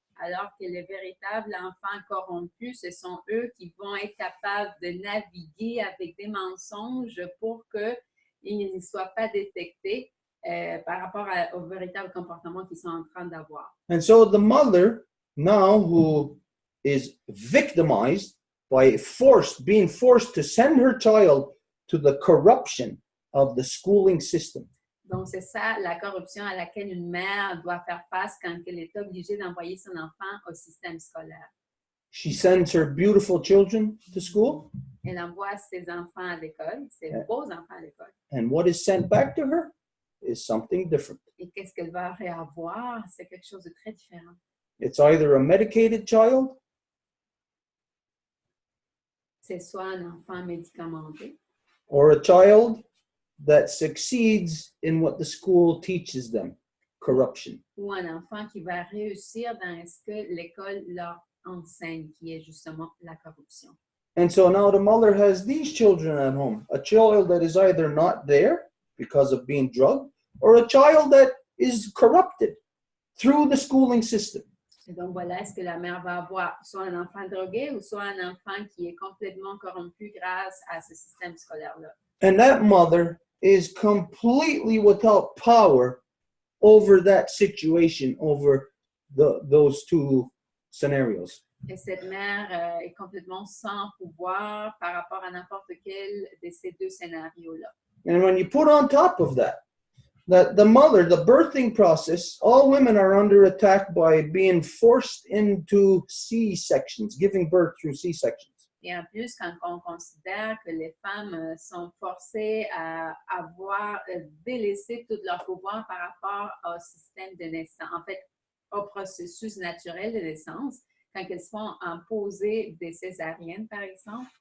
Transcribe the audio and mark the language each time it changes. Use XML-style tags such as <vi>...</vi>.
<fr>Alors que les véritables enfants corrompus, ce sont eux qui vont être capables de naviguer avec des mensonges pour qu'ils ne soient pas détectés par rapport au véritable comportement qu'ils sont en train d'avoir.</fr> <en>And so the mother now who is victimized by being forced to send her child to the corruption of the schooling system.</en> <fr>Donc, c'est ça la corruption à laquelle une mère doit faire face quand elle est obligée d'envoyer son enfant au système scolaire.</fr> <en>She sends her beautiful children to school.</en> <fr>Elle envoie ses enfants à l'école, ses beaux enfants à l'école.</fr> <en>And what is sent back to her is something different.</en> <fr>Et qu'est-ce qu'elle va réavoir? C'est quelque chose de très différent.</fr> <en>It's either a medicated child,</en> <fr>C'est soit un enfant médicamenté,</fr> <en>or a child that succeeds in what the school teaches them, corruption.</en> <fr>ou un enfant qui va réussir dans ce que l'école leur enseigne, qui est justement la corruption.</fr> <en>And so now the mother has these children at home, a child that is either not there because of being drugged, or a child that is corrupted through the schooling system.</en> <fr>Et donc voilà, est-ce que la mère va avoir soit un enfant drogué ou soit un enfant qui est complètement corrompu grâce à ce système scolaire-là.</fr> <en>And that mother is completely without power over that situation, over those two scenarios.</en> <fr>Et cette mère est complètement sans pouvoir par rapport à n'importe quel de ces deux scénarios-là.</fr> <en>And when you put on top of that the mother, the birthing process, all women are under attack by being forced into C-sections, giving birth through C-sections.</en> <fr>Et en plus, quand on considère que les femmes sont forcées à avoir délaissé tout leur pouvoir par rapport au système de naissance, en fait, au processus naturel de naissance, quand elles se font imposer des césariennes, par exemple.</fr>